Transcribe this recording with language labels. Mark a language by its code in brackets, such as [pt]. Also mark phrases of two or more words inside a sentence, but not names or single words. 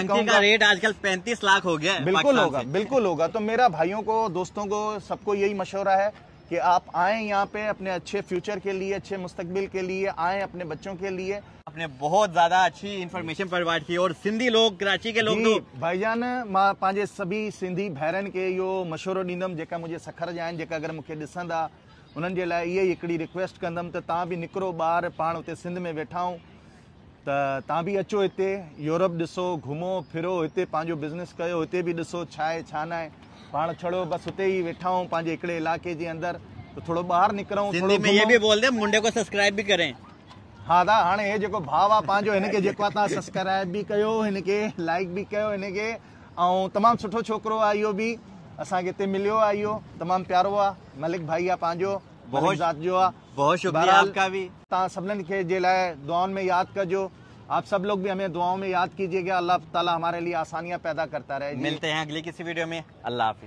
[ur] ڈنکی کا ریٹ آج کل 35 لاکھ ہو گیا ہے. بالکل ہوگا، بالکل ہوگا۔ تو میرا بھائیوں کو، دوستوں کو، سب کو یہی مشورہ ہے کہ آپ آئیں یہاں پہ اپنے اچھے فیوچر کے لیے، اچھے مستقبل کے لیے آئیں، اپنے بچوں کے لیے. آپ نے بہت زیادہ اچھی [en] information provide [ur] کی، اور سندھی لوگ، کراچی کے لوگ تو भाईजान, [sd] मां पंहिंजे सभी सिंधी भाइरनि के इहो मशवरो ॾींदुमि जेका मुंहिंजे सखर जा आहिनि, जेका अगरि मूंखे ॾिसंदा, उन्हनि जे लाइ इहा ई हिकिड़ी रिक्वेस्ट कंदुमि त तव्हां बि निकिरो ॿाहिरि, पाण हुते सिंध में वेठा आहियूं, त तव्हां बि अचो हिते, यूरोप ॾिसो, घुमो फिरो, हिते पंहिंजो बिज़नेस कयो, हिते बि ॾिसो छा आहे छा न आहे। पाण छड़ो बसि हुते ई वेठा आहियूं पंहिंजे हिकिड़े इलाइक़े जे अंदरि, तो थोड़ो बाहर निकरूं, [ur] سندھی میں یہ بھی بول دے منڈے کو سبسکرائب بھی کریں. [sd] हाँ दा हाणे हे जेको भाव आहे पंहिंजो, हिनखे जेको आहे तव्हां सब्सक्राइब बि कयो, हिनखे लाइक बि कयो हिनखे। ऐं तमामु सुठो छोकिरो आहे इहो बि, असांखे हिते मिलियो आहे, इहो तमामु प्यारो आहे, मलिक भाई आहे पंहिंजो, बहुत ज़ात जो आहे। [ur] بہت شکریہ آپ کا بھی. [sd] तव्हां सभिनीनि खे जे लाइ दुआउनि में यादि कजो। [ur] آپ سب لوگ بھی ہمیں دعاؤں میں یاد کیجیے گا۔ اللہ تعالیٰ ہمارے لیے آسانیاں پیدا کرتا رہے. ملتے ہیں اگلی کسی ویڈیو میں. اللہ حافظ.